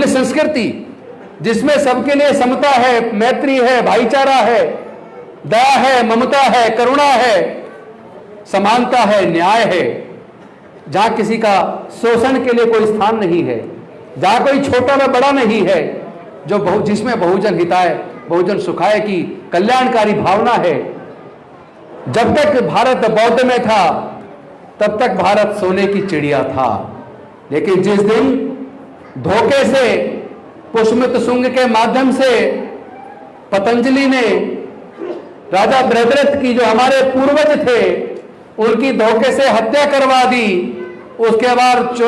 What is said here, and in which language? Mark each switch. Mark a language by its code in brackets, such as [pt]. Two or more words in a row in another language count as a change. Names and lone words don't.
[hi] संस्कृति, जिसमें सबके लिए समता है, मैत्री है, भाईचारा है, दया है, ममता है, करुणा है, समानता है, न्याय है, जहां किसी का शोषण के लिए कोई स्थान नहीं है, जहां कोई छोटा व बड़ा नहीं है, जिसमें [sa] बहुजन हिताय बहुजन सुखाय [hi] की कल्याणकारी भावना है। जब तक भारत बौद्ध में था तब तक भारत सोने की चिड़िया था, लेकिन जिस दिन धोखे से पुष्यमित शुंग के माध्यम से पतंजलि ने राजा बृहद्रथ की, जो हमारे पूर्वज थे, उनकी धोखे से हत्या करवा दी, उसके बाद